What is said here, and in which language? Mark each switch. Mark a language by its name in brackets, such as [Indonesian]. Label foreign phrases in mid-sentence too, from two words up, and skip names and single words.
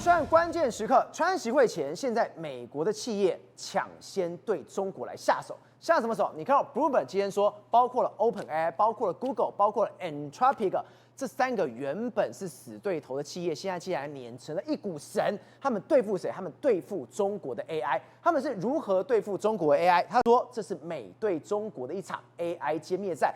[Chinese] 選案關鍵時刻，川習會前，現在美國的企業搶先對中國來下手，下什麼手？你看到 Bloomberg 今天說，包括了 OpenAI， 包括了 Google， 包括了 Anthropic。這3個原本是死對頭的企業，現在竟然碾成了一股神。他們對付誰？他們對付中國的 AI。他們是如何對付中國的 AI？他說這是美對中國的一場 AI 歼滅戰。